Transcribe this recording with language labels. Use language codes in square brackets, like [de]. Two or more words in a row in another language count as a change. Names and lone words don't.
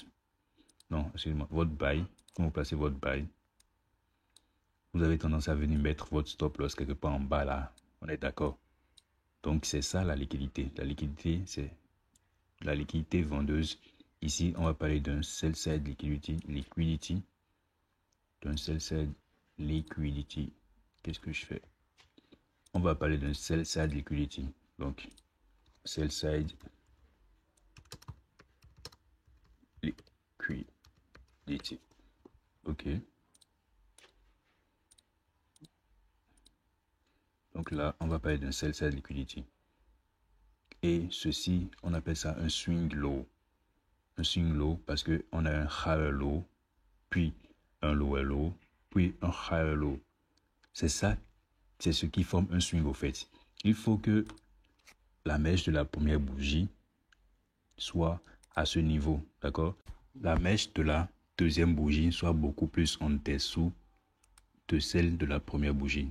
[fr] Non, excusez-moi, votre buy. Quand vous placez votre buy, vous avez tendance à venir mettre votre [en] stop loss [fr] quelque part en bas là. On est d'accord. Donc, c'est ça la liquidité. La liquidité, c'est la liquidité vendeuse. Ici, on va parler d'un [en] sell side liquidity. [fr] D'un [en] sell side liquidity. [fr] Qu'est-ce que je fais? On va parler d'un [en] sell side liquidity. [fr] Donc, [en] sell side liquidity. [fr] OK. Donc là, on va parler d'un [en] sell side liquidity. [fr] Et ceci, on appelle ça un [en] swing low. [fr] Un [en] swing low [fr] parce qu'on a un [en] higher low, [fr] puis un [en] lower low, [fr] puis un [en] higher low. [fr] C'est ça, c'est ce qui forme un swing au fait. Il faut que la mèche de la première bougie soit à ce niveau, d'accord? La mèche de la deuxième bougie soit beaucoup plus en dessous de celle de la première bougie.